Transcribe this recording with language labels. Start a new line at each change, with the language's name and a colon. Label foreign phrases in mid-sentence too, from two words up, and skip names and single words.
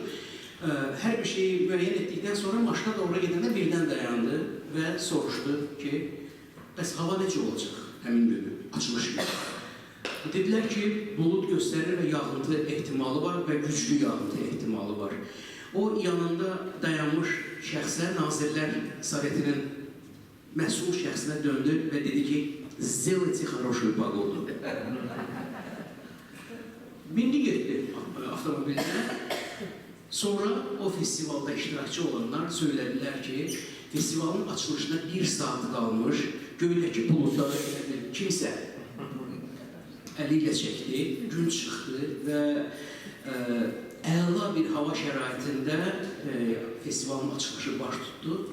Azerbaijani: Hər bir şeyi müəyyən etdikdən sonra maşına doğru gedəndə birdən dayandı və soruşdu ki, bəs hava necə olacaq həmin günü, açılış günü? Dedilər ki, bulud göstərir və yağıntı ehtimalı var və güclü yağıntı ehtimalı var. O yanında dayanmış şəxslər, Nazirlər Sovetinin məsul şəxsinə döndü və dedi ki,
Russian: сделайте хорошую погоду.
Azerbaijani: Bindi getdi avtomobilinə. Sonra o festivalda iştirakçı olanlar söylədilər ki, festivalın açılışına 1 saat qalmış, göydəki buludları kimsə əli ilə çəkdi, gün çıxdı və əla bir hava şəraitində festivalın açılışı baş tutdu.